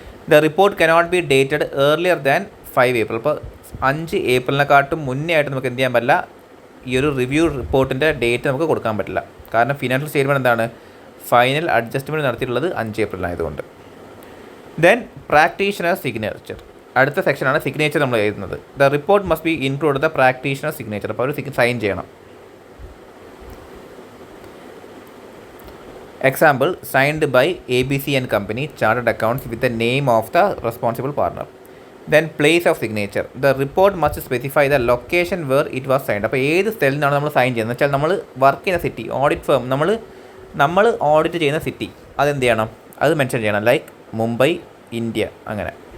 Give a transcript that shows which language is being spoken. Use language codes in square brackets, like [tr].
[en] The report cannot be dated earlier than 5 April. [ml] അപ്പോൾ 5 ഏപ്രിലിനെക്കാട്ടും മുന്നേ ആയിട്ട് നമുക്ക് എന്ത് ചെയ്യാൻ പറ്റില്ല, ഈ ഒരു റിവ്യൂ റിപ്പോർട്ടിൻ്റെ ഡേറ്റ് നമുക്ക് കൊടുക്കാൻ പറ്റില്ല. കാരണം ഫിനാൻഷ്യൽ സ്റ്റേറ്റ്മെൻറ്റ് എന്താണ്, ഫൈനൽ അഡ്ജസ്റ്റ്മെൻറ്റ് നടത്തിയിട്ടുള്ളത് 5 April ആയതുകൊണ്ട്. [en] Then practitioner signature. [ml] അടുത്ത സെക്ഷനാണ് സിഗ്നേച്ചർ നമ്മൾ എഴുതുന്നത്. [en] The report must be include the practitioner signature. [ml] അപ്പോൾ അവർ സൈൻ ചെയ്യണം. [en] Example, signed by ABC and Company Chartered Accounts with the name of the responsible partner. Then place of signature. The report must specify the location where it was signed. [ml] അപ്പോൾ ഏത് സ്ഥലത്തു നിന്നാണ് നമ്മൾ sign ചെയ്യുന്നത് വെച്ചാൽ, നമ്മൾ work ചെയ്യുന്ന city, audit firm, നമ്മൾ ഓഡിറ്റ് ചെയ്യുന്ന സിറ്റി അതെന്ത് ചെയ്യണം, അത് മെൻഷൻ ചെയ്യണം. ലൈക്ക് മുംബൈ, ഇന്ത്യ, അങ്ങനെ.